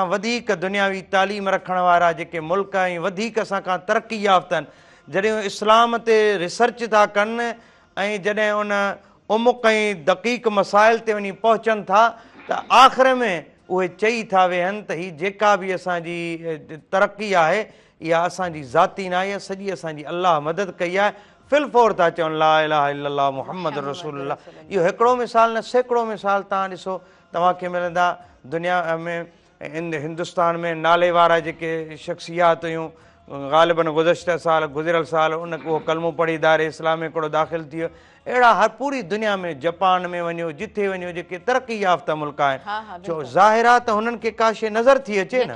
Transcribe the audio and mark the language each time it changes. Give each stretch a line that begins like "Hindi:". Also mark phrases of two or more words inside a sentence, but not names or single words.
Sindhi: वधीक दुनियावी तालीम रखण वारा जेके मुल्क ऐं वधीक असां खां तरक़ी याफ़्ता आहिनि जॾहिं इस्लाम ते रिसर्च था कनि ऐं जॾहिं उन उमुक़ ऐं दक़ीक़ मसाइल ते वञी पहुचनि था त आख़िर में उहे चई था वेहनि त हीअ जेका बि असांजी तरक़ी आहे इहा असांजी ज़ाती न आहे इहा सॼी असांजी अलाह मदद कई आहे फिलफोर था चवनि
Arabic: لا إله إلا الله محمد رسول الله
Sindhi: इहो हिकिड़ो मिसाल न सैकड़ो मिसाल तव्हां ॾिसो तव्हांखे मिलंदा दुनिया में हिंदुस्तान में नाले वारा जेके शख़्सियात हुयूं ग़ालिबन गुज़श्ता साल गुज़िरियल साल उन उहो कलमो पढ़ी दायरे इस्लाम में हिकिड़ो दाख़िल थी वियो। अहिड़ा हर पूरी दुनिया में जापान में वञो जिथे वञो जेके तरक़ी याफ़्ता मुल्क आहिनि छो ज़ाहिर आहे त हुननि खे का शइ नज़र थी अचे न।